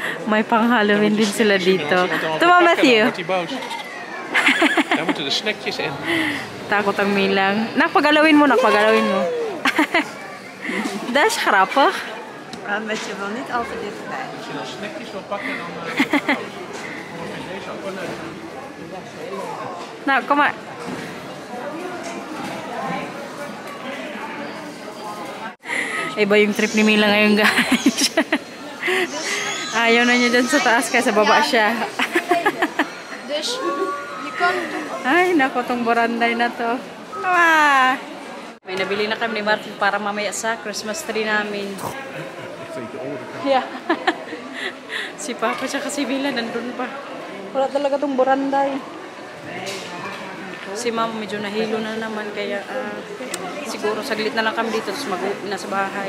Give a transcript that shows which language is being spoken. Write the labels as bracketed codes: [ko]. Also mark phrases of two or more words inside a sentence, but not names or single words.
[tl] May pang-Halloween din sila dito. Tama, [nl] Dan Matthew. wordt hij boos. Daar moeten de snackjes in. [tl] Takot ang Milang. Nakpagalawin mo. [nl] Dat is grappig. Met je wel niet al te dichtbij. Als je dan snackjes wil pakken, dan vind ik deze ook wel leuk. Nou, kom maar. [tl] Iba yung trip ni Mila ngayon, guys. Ayaw na niya dyan sa taas kaya sa baba siya. [nl] Dus je kan toch... [tl] Ay, nako, tong baranday na to. Ah! May nabili na kami ni Martin para mamaya sa [en] Christmas tree [tl] namin. [en] Yeah. [tl] Si Papa siya kasi Mila nandun pa. Wala talaga tong baranday. Si Mama medyo nahilo na naman kaya siguro saglit na lang kami dito tapos mag-uwi na sa bahay.